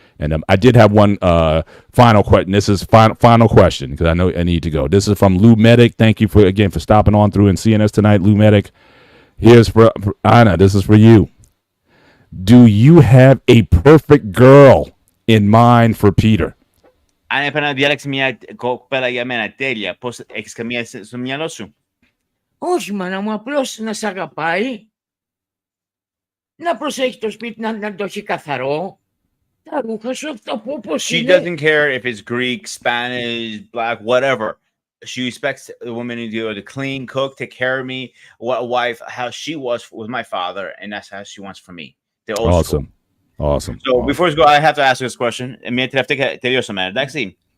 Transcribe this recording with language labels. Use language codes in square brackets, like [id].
[en] And I did have one final question. This is final question, because I know I need to go. This is from Lou Medic. Thank you for stopping on through and seeing us tonight, Lou Medic. Here's for Anna. This is for you. Do you have a perfect girl in mind for Peter? [el] Αν έπρεπε να διάλεξεις μια κοπέλα για μένα τέλεια, πώς έχεις καμία στο μυαλό σου? Όχι, μάνα μου, απλώς να σ' αγαπάει, να προσέχει το σπίτι, να το έχει καθαρό, τα ρούχα σου, αυτό που όπως είναι. [en] She doesn't care if it's Greek, Spanish, black, whatever. She respects the woman to clean, cook, take care of me, what a wife, how she was with my father, and that's how she wants for me. They're awesome. So before we go, I have to ask this question. [el] Μια τελευταία τελειώσαμε, εντάξει.